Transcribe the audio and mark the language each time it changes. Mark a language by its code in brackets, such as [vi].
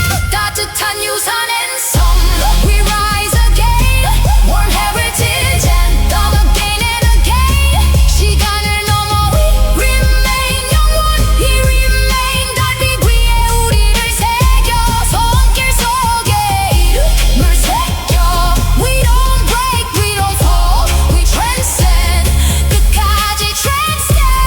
[ko] 따뜻한 유산엔 섬 [en] We rise again. Warm heritage and love again and again. [ko] 시간을 넘어 [en] we remain [ko] 영원히 remain. 달빛 위에 우리를 새겨 손길 속에 이름을 새겨. [en] We don't break, we don't fall, we transcend. [ko] 끝까지 transcend.